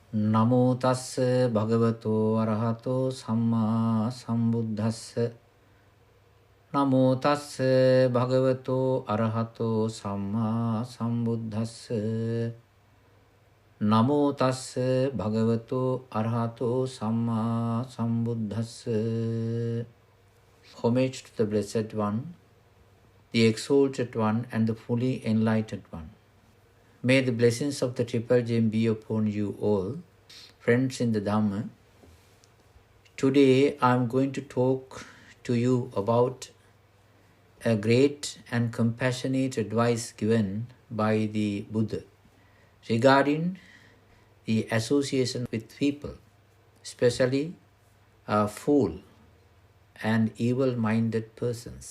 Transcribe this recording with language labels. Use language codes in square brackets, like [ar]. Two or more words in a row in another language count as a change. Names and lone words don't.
[pi] Namo tassa bhagavato arahato samma sambuddhassa. Namo tassa bhagavato arahato samma sambuddhassa. Namo tassa bhagavato arahato samma sambuddhassa. [en] Homage to the Blessed One, the Exalted One and the fully Enlightened One. May the blessings of the Triple Gem be upon you all, friends in the Dhamma. Today I am going to talk to you about a great and compassionate advice given by the Buddha regarding the association with people, especially fool and evil-minded persons.